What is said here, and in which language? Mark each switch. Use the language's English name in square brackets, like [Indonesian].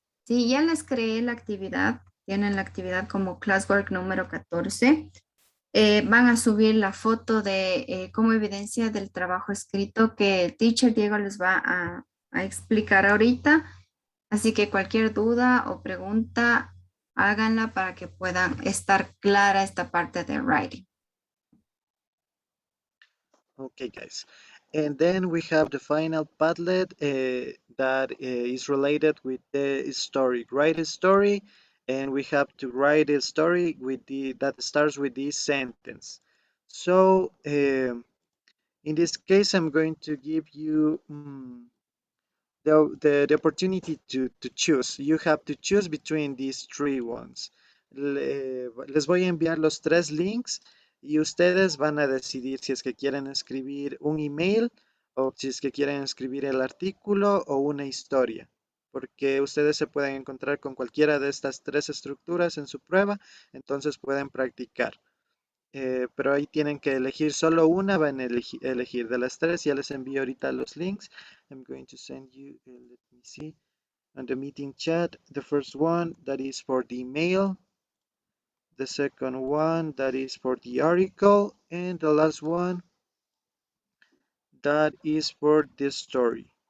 [Spanish] Si ya les creé la actividad, tienen la actividad como Classwork número 14, van a subir la foto de como evidencia del trabajo escrito que el teacher Diego les va a explicar ahorita. Así que cualquier duda o pregunta, háganla para que puedan estar clara esta parte de writing. [English] okay, guys. And then we have the final Padlet that is related with the story. Write a story, and we have to write a story with that starts with this sentence. So in this case, I'm going to give you the opportunity to choose. You have to choose between these three ones. [Spanish] Les voy a enviar los tres links y ustedes van a decidir si es que quieren escribir un email o si es que quieren escribir el artículo o una historia, porque ustedes se pueden encontrar con cualquiera de estas tres estructuras en su prueba, entonces pueden practicar. Pero ahí tienen que elegir solo una, van a elegir de las tres. Ya les envío ahorita los links. [English] I'm going to send you, let me see, on the meeting chat, the first one that is for the email. the second one that is for the article, and the last one that is for the story.